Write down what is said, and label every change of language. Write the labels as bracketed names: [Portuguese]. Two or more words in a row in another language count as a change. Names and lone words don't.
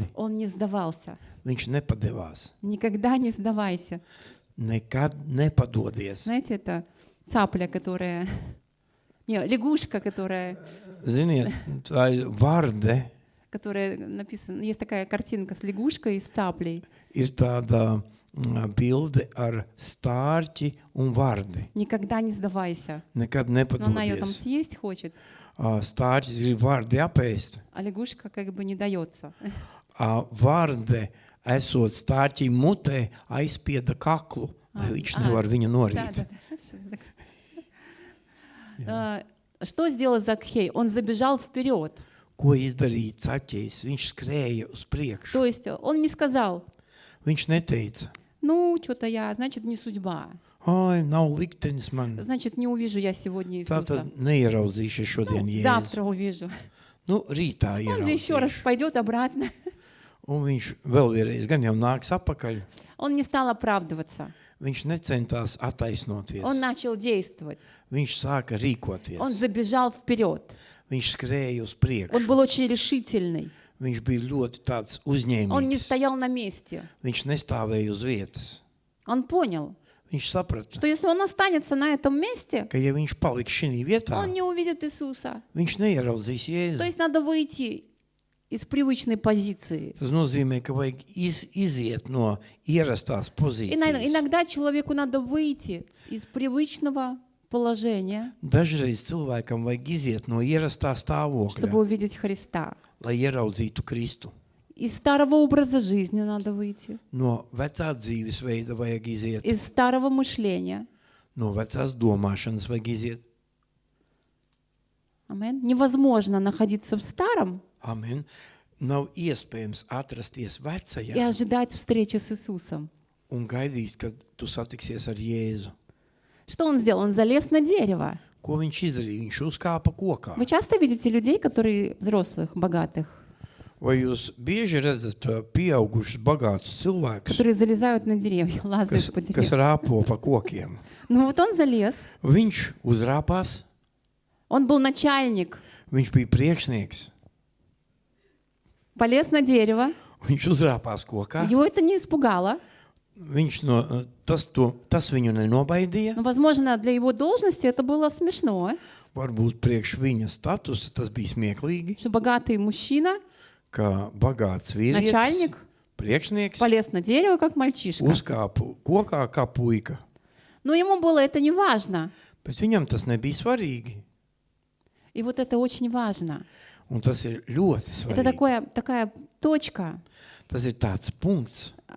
[Russian] Он не сдавался. [Latvian] Viņš nepadevās. [Russian] Никогда не сдавайся. [Latvian] Nekad nepadodies. [Russian] Знаете, это цапля, которая... Не, лягушка, которая [Latvian] Ziniet, tā ir varde, [Russian] написана... Есть такая картинка с лягушкой и с цаплей. [Latvian] ir tāda bilde ar stārķi un vardi. [Russian] Никогда не сдавайся. [Latvian] Nekad [Russian] Но она ее там [Latvian] nepadodies. [Russian] съесть хочет, [Latvian] Stārķis grib vardi apēst, [Russian] а лягушка как бы не дается. [Latvian] varde, esot stārķī mutē, aizspieda kaklu, lai viņš nevar viņu [Russian] Да, [Latvian] norīt. [Russian] да, да. Сейчас так. Что сделал Закхей? Он забежал вперед. [Latvian] Ko izdarīja caķējs? Viņš skrēja uz priekšu. [Russian] То есть он не сказал, [Latvian] Viņš neteica, [Russian] что-то я, значит, не судьба. [Latvian] ai, nav liktenis man. [Russian] Значит, не увижу я сегодня Иисуса. [Latvian] Tātad neieraudzīšu šodien Jēzu. [Russian] Завтра увижу. [Latvian] Nu, rītā [Russian] Он же еще раз [Latvian] ieraudzīšu. [Russian] пойдет обратно. [Latvian] Un viņš vēl vienreiz gan jau nāks apakaļ. [Russian] Он не стал оправдываться. [Latvian] Viņš necentās attaisnoties. [Russian] Он начал действовать. [Latvian] Viņš sāka [Russian] Он [Latvian] rīkoties. [Russian] забежал вперед. [Latvian] Viņš skrēja uz [Russian] Он [Latvian] priekšu. [Russian] был очень решительный. [Latvian] Viņš bija ļoti tāds [Russian] Он не [Latvian] uzņēmīgs. [Russian] стоял на месте. [Latvian] Viņš nestāvēja uz vietas. [Russian] Он понял, [Latvian] Viņš saprata, [Russian] что если он останется на этом месте, [Latvian] ka ja viņš paliks šī vietā, [Russian] он не увидит Иисуса. [Latvian] viņš neieraudzīs [Russian] То [Latvian] Jēzu. [Russian] есть надо выйти из привычной позиции. [Latvian] Tas nozīmē, ka vajag iziet no ierastās pozīcijas. [Russian] Иногда человеку надо выйти из привычного положения, [Latvian] Dažreiz cilvēkam vajag iziet no ierastā [Russian] чтобы [Latvian] stāvokļa, [Russian] увидеть Христа. [Latvian] lai ieraudzītu Kristu. [Russian] Из старого образа жизни надо выйти, [Latvian] No vecā dzīvesveida vajag iziet, [Russian] из старого мышления. [Latvian] no vecās domāšanas vajag iziet. Amen. [Russian] Невозможно находиться в старом [Latvian] Amen. Nav iespējams atrasties [Russian] и [Latvian] vecajā [Russian] ожидать встречи с Иисусом. [Latvian] un gaidīt, kad tu satiksies ar Jēzu. [Russian] Что он сделал? Он залез на дерево. [Latvian] Ko viņš izdarīja? Viņš uzkāpa kokā. [Russian] Вы часто видите людей, которые взрослых, богатых, [Latvian] Vai jūs bieži redzat pieaugušus, bagātus cilvēkus, [Russian] которые залезают на деревья, лазают по [Latvian] kas [Russian] деревьям? [Latvian] rāpo pa kokiem? [Russian] Ну вот он залез. [Latvian] Viņš uzrāpās, [Russian] Он был начальник, [Latvian] viņš bija priekšnieks, [Russian] полез на дерево. [Latvian] viņš uzrāpās kokā. [Russian] Его это не испугало. [Latvian] Tas viņu nenobaidīja. [Russian] Но, возможно, для его должности это было смешно, [Latvian] Varbūt priekš viņa statusa tas bija smieklīgi, [Russian] что богатый мужчина, [Latvian] ka bagāts vīrietis, [Russian] начальник, [Latvian] priekšnieks, [Russian] полез на дерево, как мальчишка. [Latvian] uzkāpa kokā kā puika. [Russian] Но ему было это не важно. [Latvian] Bet viņam tas nebija svarīgi. [Russian] И вот это очень важно. [Latvian] Un tas ir ļoti [Russian] Это [Latvian] svarīgi. [Russian] такая точка, [Latvian] Tas ir tāds punkts,